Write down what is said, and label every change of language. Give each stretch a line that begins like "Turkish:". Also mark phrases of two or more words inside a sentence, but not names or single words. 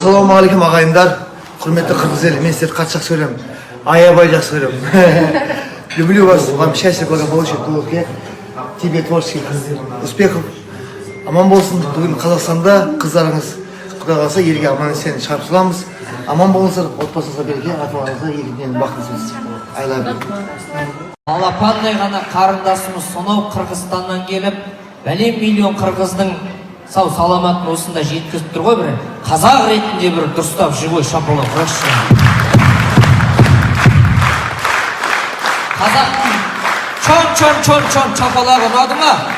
Kazakh: Assalamualaikum ағайындар, құрметті қырғыз елі, мен сіздерді қатты жақсы көремін, аябай жақсы көремін.
Russian: Люблю вас, вам счастья, благополучия, долгих, тебе творческих успехов.
Kazakh: Аман болсын, бүгін Қазақстанда қыздарыңыз Құдай қаласа елге аман есен шығарып саламыз. Аман болыңыздар, отбасыңызға береке, ата-анаңызға егіннен бақытыңыз.
English: I love you.
Kazakh: Алапандай ғана қарындасымыз сонау Қырғызстаннан келіп, бәлем миллион қырғыздың сау саламатын осында жеткізіп тұр ғой, бір қазақ ретінде бір дұрыстап живой шапалақ ұрайықшы. Қазақтың чон шапалағы ұнады ма?